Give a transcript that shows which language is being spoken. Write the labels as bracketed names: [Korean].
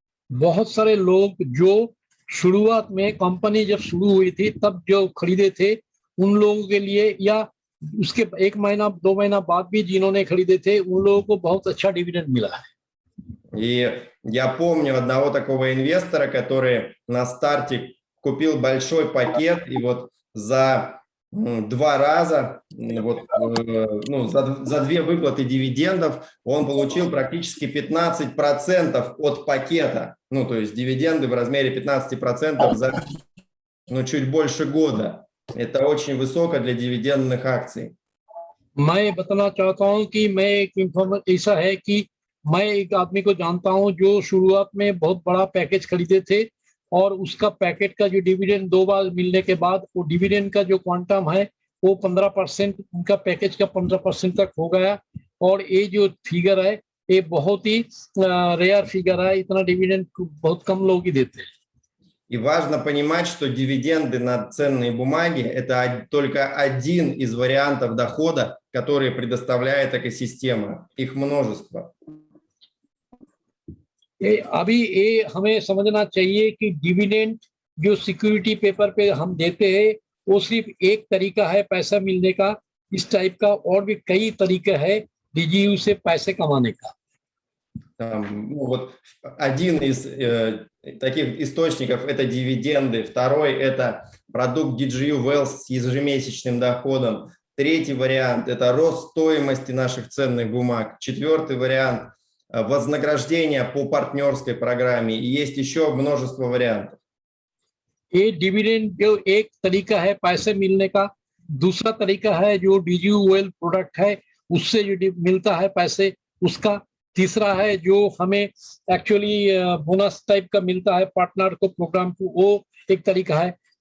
[Hindi] बहुत सारे लोग जो शुरुआत में कंपनी जब शुरू हुई थी तब जो खरीदे थे उन लोगों के लिए या उसके 1 महीना 2 महीना बाद भी जिन्होंने खरीदे थे उन लोगों को बहुत अच्छा डिविडेंड मिला है। [Russian] И я помню одного такого инвестора, который на старте купил большой пакет, и вот за 2 раза, ну, за 2 выплаты дивидендов он получил практически 15% от пакета. Ну, то есть дивиденды в размере 15% за, ну, чуть больше года. Это очень высоко для дивидендных акций. [Hindi] मैं बताना चाहता हूं कि मैं एक ऐसा है कि मैं एक आदमी को जानता हूं जो शुरुआत में बहुत बड़ा पैकेज खरीदे थे और उसका पैकेट का जो डिविडेंड 2 बार मिलने के बाद वो डिविडेंड का जो क्वांटम है वो 15%, उनका पैकेज का 15% तक हो गया। और ये जो फिगर है ये बहुत ही रेयर फिगर है, इतना डिविडेंड बहुत कम लोग ही देते हैं। [Russian] И важно понимать, что дивиденды на ценные бумаги – это только один из вариантов дохода, которые предоставляет экосистема. Их множество. [Hindi] अभी ये हमें समझना चाहिए कि डिविडेंड जो सिक्योरिटी पेपर पे हम देते हैं वो सिर्फ एक तरीका है पैसा मिलने का। इस टाइप का और भी कई तरीके हैं डीजीयू से पैसे कमाने का। [Russian] Ну, вот один из таких источников – это дивиденды. Второй – это продукт DGU Wealth с ежемесячным доходом. Третий вариант – это рост стоимости наших ценных бумаг. Четвертый вариант – вознаграждение по партнерской программе. И есть еще множество вариантов. [Hindi] ये डिविडेंड जो एक तरीका है पैसे मिलने का, दूसरा तरीका है जो डीजीयू वेल्थ प्रोडक्ट है उससे जो मिलता है पैसे उसका, तीसरा है जो हमें एक्चुअली बोनस टाइप का मिलता है पार्टनर को प्रोग्राम को, वो एक तरीका है।